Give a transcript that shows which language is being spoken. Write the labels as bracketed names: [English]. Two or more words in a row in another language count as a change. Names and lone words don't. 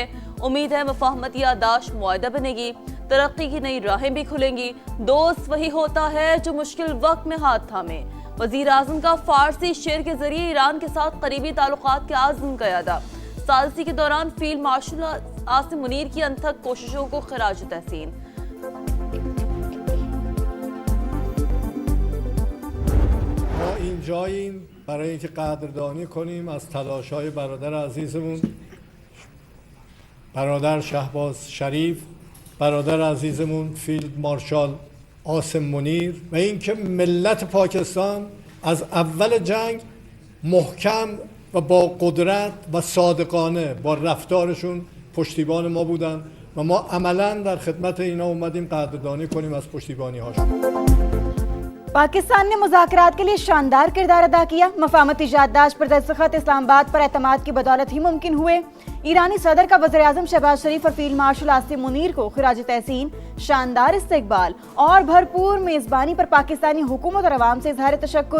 [Urdu] امید ہے مفاہمت یادداشت معاہدہ بنے گی, ترقی کی نئی راہیں بھی کھلیں گی. دوست وہی ہوتا ہے جو مشکل وقت میں ہاتھ تھامے. وزیر اعظم کا فارسی شعر کے ذریعے ایران کے ساتھ قریبی تعلقات کے عزم کا اعادہ. ثالثی کے دوران فیلڈ مارشل عاصم منیر کی انتھک کوششوں کو خراج تحسین. [Persian] ما اینجاییم برای اینکه قدردانی کنیم از تلاش‌های برادر عزیزمون, برادر شهباز شریف, برادر عزیزمون فیلد مارشال عاصم منیر, و اینکه ملت پاکستان از اول جنگ محکم و با قدرت و صادقانه با رفتارشون پشتیبان ما بودن و ما عملاً در خدمت اینا اومدیم قدردانی کنیم از پشتیبانی هاشون. [Urdu] پاکستان نے مذاکرات کے لیے شاندار کردار ادا کیا. مفاہمتی یادداشت پر دستخط اسلام آباد پر اعتماد کی بدولت ہی ممکن ہوئے. ایرانی صدر کا وزیر اعظم شہباز شریف اور فیلڈ مارشل عاصم منیر کو خراج تحسین. شاندار استقبال اور بھرپور میزبانی پر پاکستانی حکومت اور عوام سے اظہار تشکر.